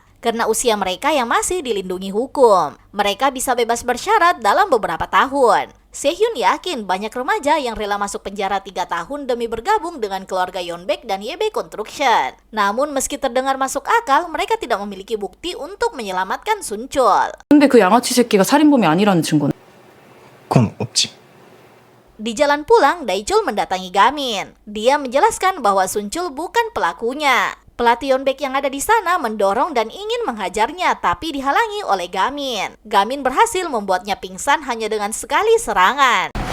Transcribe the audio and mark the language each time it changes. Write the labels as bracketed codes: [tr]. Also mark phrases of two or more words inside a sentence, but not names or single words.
[id] Karena usia mereka yang masih dilindungi hukum, mereka bisa bebas bersyarat dalam beberapa tahun. Sehyun yakin banyak remaja yang rela masuk penjara 3 tahun demi bergabung dengan keluarga Yeonbaek dan YB Construction. Namun meski terdengar masuk akal, mereka tidak memiliki bukti untuk menyelamatkan Sunchul. [ko] 근데 그 양아치 새끼가 살인범이 아니라는 증거는? 그건 없지. [id] Di jalan pulang, Daechul mendatangi Gamin. Dia menjelaskan bahwa Sunchul bukan pelakunya. Pelatih Yeonbaek yang ada di sana mendorong dan ingin menghajarnya, tapi dihalangi oleh Gamin. Gamin berhasil membuatnya pingsan hanya dengan sekali serangan.